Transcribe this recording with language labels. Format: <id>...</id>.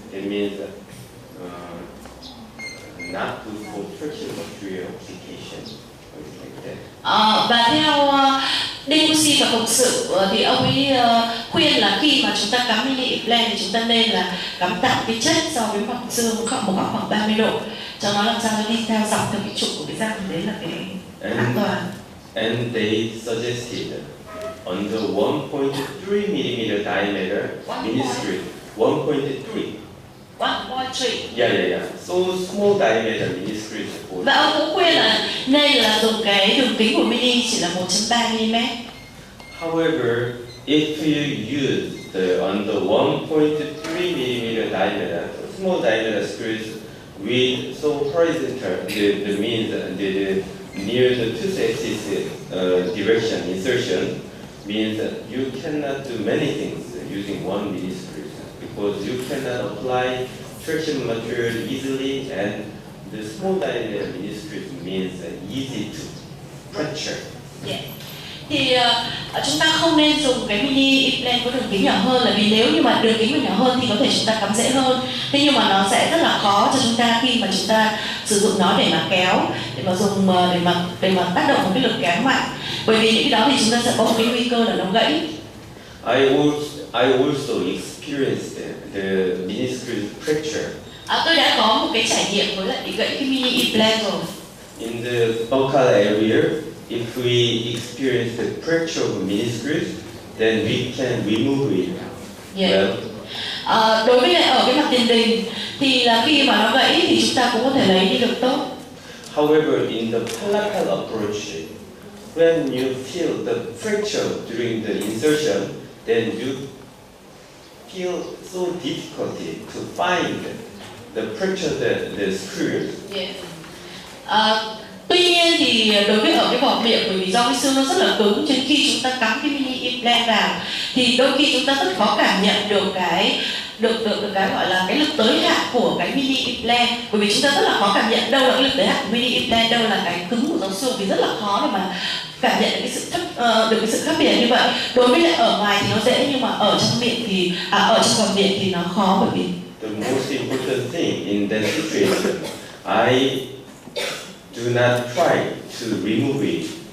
<en>It means not good for structural material application. Like that.</en> <vi>Và Debussy và cộng sự thì ông ấy khuyên là khi mà chúng ta cắm mini implant thì chúng ta nên là cắm tạm cái chất so với mặt xương một góc khoảng 30 độ cho nó làm sao nó đi theo dọc theo cái trục của cái răng, đấy là cái an toàn.</vi> <en>And they suggested on the 1.3 millimeter diameter Miniscrew 1.3. 1.3. Yeah. So small diameter Miniscrew.</en> <vi>Và ông cũng khuyên là nên là dùng cái đường kính của mini chỉ là 1.3 mm.</vi> <en>However, if you use on the 1.3 millimeter diameter, small diameter screws with so horizontal, the means the near the tooth axis direction insertion means that you cannot do many things using one Miniscrew because you cannot apply traction material easily, and the small diameter Miniscrew means easy to puncture. Yeah.</en> <vi>Thì chúng ta không nên dùng cái mini implant có đường kính nhỏ hơn, là vì nếu như mà đường kính mà nhỏ hơn thì có thể chúng ta cắm dễ hơn. Thế nhưng mà nó sẽ rất là khó cho chúng ta khi mà chúng ta sử dụng nó để mà kéo, để mà dùng để mà tác động một cái lực kéo mạnh. Bởi vì những cái đó thì chúng ta sẽ có một cái nguy cơ là nó gãy.</vi> <en>I also experienced the Miniscrew fracture.</en> <vi>Tôi đã có một cái trải nghiệm với lại bị gãy cái mini implant rồi.</vi> <en>In the buccal area, if we experience the fracture of Miniscrews, then we can remove it. Yeah. Well,</en> <vi>đối với lại ở cái mặt tiền đình thì là khi mà nó gãy thì chúng ta cũng có thể lấy đi được tốt.</vi> <en>however, in the palatal approach, when you feel the fracture during the insertion, then you feel so difficulty to find the fracture the screws. Yeah.</en> <vi>Tuy nhiên thì đối với ở cái vỏ miệng, bởi vì do cái xương nó rất là cứng, cho nên khi chúng ta cắm cái mini implant vào thì đôi khi chúng ta rất khó cảm nhận được cái gọi là cái lực tới hạn của cái mini implant, bởi vì chúng ta rất là khó cảm nhận đâu là cái lực tới hạn của mini implant, đâu là cái cứng của xương, vì rất là khó để mà cảm nhận được cái sự khác biệt như vậy. Đối với lại ở ngoài thì nó dễ, nhưng mà ở trong miệng thì ở trong vỏ miệng thì nó khó, bởi vì</vi> <en>The most important thing in that situation, I do not try to remove it.</en>